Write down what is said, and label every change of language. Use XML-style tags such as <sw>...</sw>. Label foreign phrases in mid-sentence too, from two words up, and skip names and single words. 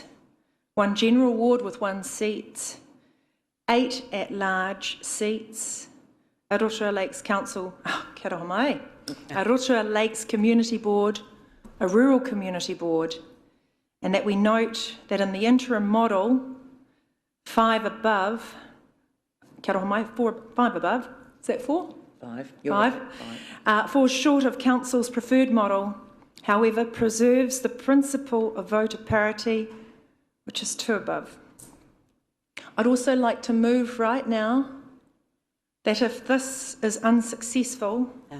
<en>1 general ward with 1 seat, 8 at large seats, a Rotorua Lakes Council,</en> <mi>kia ora mai,</mi> <en>a Rotorua Lakes Community Board, a Rural Community Board, and that we note that in the interim model, 5 above,</en> <mi>kia ora mai,</mi> <en>5 above, is that 4? 5. 5. Falls short of Council's preferred model, however, preserves the principle of voter parity, which is 2 above. I'd also like to move right now that if this is unsuccessful,</en>